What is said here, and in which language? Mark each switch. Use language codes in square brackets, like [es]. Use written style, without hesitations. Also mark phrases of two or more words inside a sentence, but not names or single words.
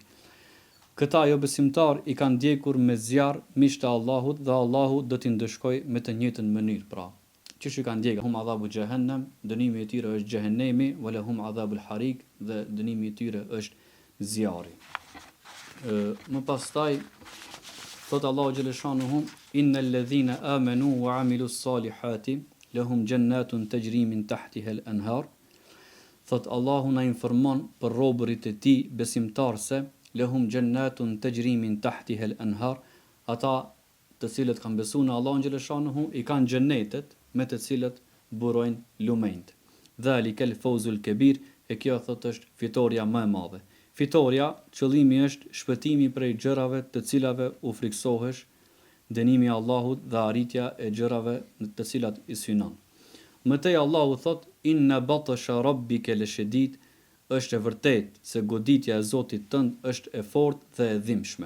[sq] Këta jo besimtar i kanë djegur me zjarr miqtë e Allahut dhe Allahu do t'i ndëshkojë me të njëjtën mënyrë. Pra, çish i kanë djegur [ar] هم عذاب جهنم, [sq] dënimi i tyre është xhehenemi, [ar] ولهم عذاب الحريق, [sq] dhe dënimi i tyre është zjarri. Më pastaj thot Allahu xhaleshanuhu [ar] إن الذين آمنوا وعملوا الصالحات لهم جنات تجري من تحتها الأنهار. [sq] Thot Allahu na informon për robërit e tij besimtarse, [ar] لهم جنات تجري من تحتها الأنهار, [sq] ata të cilët kanë besuar në Allahun xhaleshanuhu i kanë xhennetet me të cilët burojnë lumenjt. [ar] ذلك الفوز الكبير, [sq] e kjo thot është fitoria më e madhe. Fitoria, qëllimi është shpëtimi prej gjërave të cilave u friksohesh, dënimi i Allahut dhe arritja e gjërave në të cilat i synon. Mëtej Allahu thot [ar] إن بطش ربك لشديد, [sq] është e vërtet se goditja e Zotit tënd është e fortë dhe e dhimbshme.